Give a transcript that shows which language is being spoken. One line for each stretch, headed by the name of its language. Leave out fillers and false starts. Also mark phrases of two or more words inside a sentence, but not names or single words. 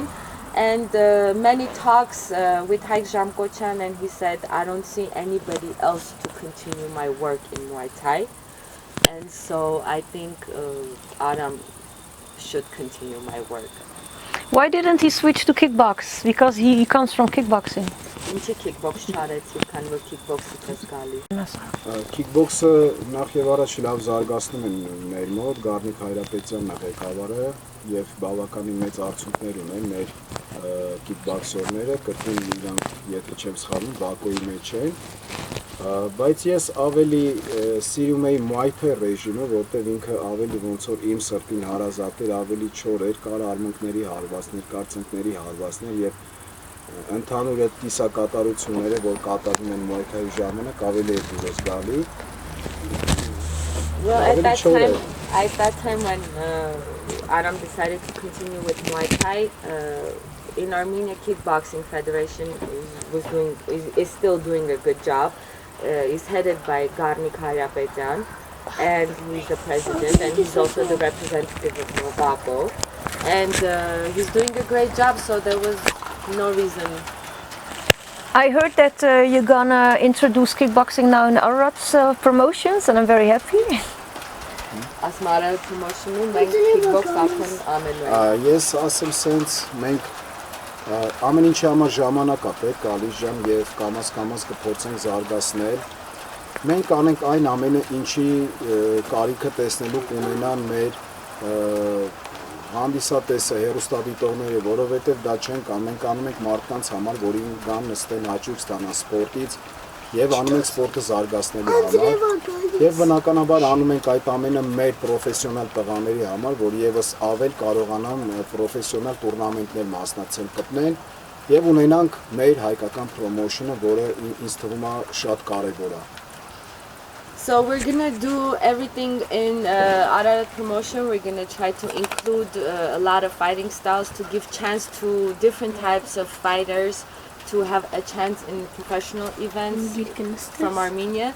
English: And many talks with Hayk Ghukasyan, and he said, I don't see anybody else to continue my work in Muay Thai. And so I think Aram should continue my work. Why didn't he switch to kickbox? Because he comes from kickboxing.
Armenian: Ինչի kickbox չարեցի, քանի որ kickbox-ից ես գալիս։ Kickbox-ը նախ եւ առաջ լավ զարգացնում են մեր մոտ, Գառնիկ Հայրապետյանն է ղեկավարը եւ բավականին մեծ արդյունքներ ունեն մեր kickboxerները, կրկին իրանք, եթե չեմ սխալվում, Բաքոյի մեջ են, բայց ես ավելի սիրում էի Muay Thai ռեժիմը, որտեղ ինքը ավելի ոնց որ իմ սրտին հարազատ էր, ավելի չոր էր, կար արմունկների հարվածներ, կարծնքների հարվածներ եւ ընդհանուր այդ կիսակատարությունները, որ կատարվում են Muay Thai-ի ժամանակ, ավելի է դուրս գալի։
English: Well, at that time when Aram decided to continue with Muay Thai, in Armenia Kickboxing Federation is still doing a good job. It's headed by Gառնիկ Հայրապետյան, and he's the president, and he's also the representative of Morocco, and he's doing a great job, so there was no reason. I heard that you're gonna introduce kickboxing now in Ararat Promotions, and I'm very happy. Ararat Promotions,
Armenian: մենք kickbox արդեն ամեն։ Ես ասեմ սենց մենք ամեն ինչի համար ժամանակ է պետք, Ալիս ջան, եւ կամաց կփորձենք զարգացնել։ Մենք անենք այն ամենը, ինչի կարիքը տեսնելու կունենան մեր հանդիսատեսը, հեռուստադիտողները, որովհետեւ դա չենք անում, մենք անում ենք մարդկանց համար, որին գան նստեն հաճույք ստանան սպորտից եւ անում ենք սպորտը զարգացնելու համար եւ բնականաբար անում ենք այդ ամենը մեր պրոֆեսիոնալ տղաների համար, որ եւս ավել կարողանան պրոֆեսիոնալ տուրնամենտներ մասնակցել, գտնել Եվ ունենանք մեր հայկական promotion-ը, որը ինձ թվում է շատ կարևոր է։
English: So we're gonna do everything in Ararat Promotion. We're gonna try to include a lot of fighting styles to give chance to different types of fighters to have a chance in professional events from Armenia.